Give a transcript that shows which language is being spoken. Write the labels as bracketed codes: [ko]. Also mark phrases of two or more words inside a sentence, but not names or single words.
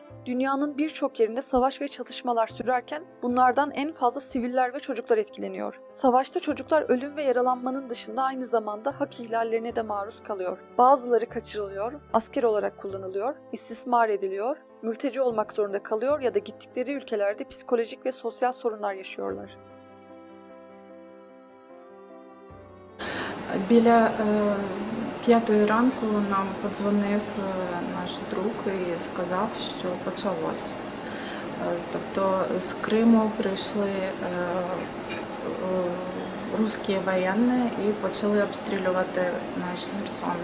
[tr] Dünyanın birçok yerinde savaş ve çatışmalar sürerken bunlardan en fazla siviller ve çocuklar etkileniyor. Savaşta çocuklar ölüm ve yaralanmanın dışında aynı zamanda hak ihlallerine de maruz kalıyor. Bazıları kaçırılıyor, asker olarak kullanılıyor, istismar ediliyor, mülteci olmak zorunda kalıyor ya da gittikleri ülkelerde psikolojik ve sosyal sorunlar yaşıyorlar. [uk] Біля 5:00 ранку нам подзвонив наш друг і сказав, що почалось. Тобто з Криму прийшли русські воєнні і почали обстрілювати наш Херсон.